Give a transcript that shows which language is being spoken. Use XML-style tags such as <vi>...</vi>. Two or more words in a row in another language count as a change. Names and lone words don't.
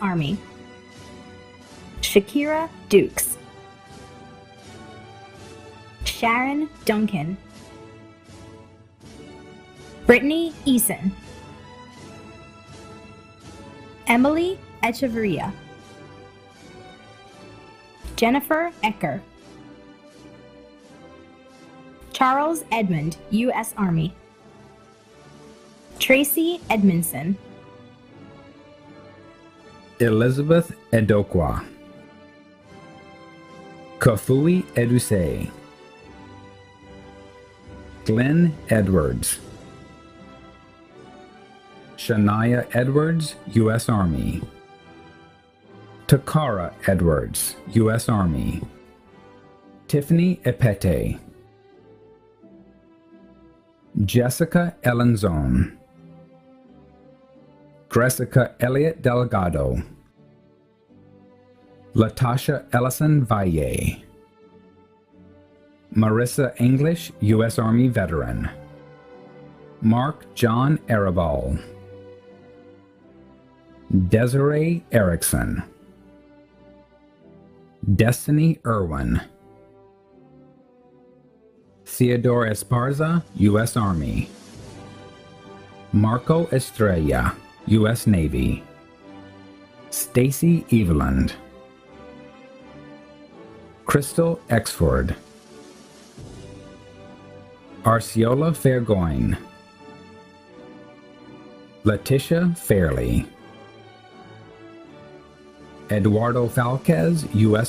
<en>Army, Shakira Dukes, Sharon Duncan, Brittany Eason, Emily Echeverria, Jennifer Ecker, Charles Edmund, U.S. Army, Tracy Edmondson, Elizabeth Edokwa, Kafui Eduse, Glenn Edwards, Shania Edwards, U.S. Army, Takara Edwards, U.S. Army, Tiffany Epete, Jessica Elenzone, Gressica Elliott Delgado, Latasha Ellison Valle, Marissa English, U.S. Army veteran, Mark John Arabal, Desiree Erickson, Destiny Irwin, Theodore Esparza, U.S. Army, Marco Estrella, U.S. Navy, Stacy Eveland, Crystal Exford, Arciola Fairgoin, Letitia Fairley, Eduardo Falquez, U.S.</en>